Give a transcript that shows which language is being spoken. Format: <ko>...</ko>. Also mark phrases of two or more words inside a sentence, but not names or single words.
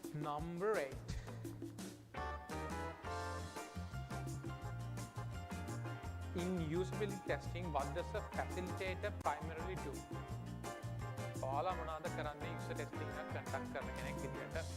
<en>Number 8. In usability testing, what does a facilitator primarily do?</en> <si>ඔයාලා මොනවද කරන්නේ</si> <en>user testing</en> <si>එක conduct කරන කෙනෙක් විදියට?</si>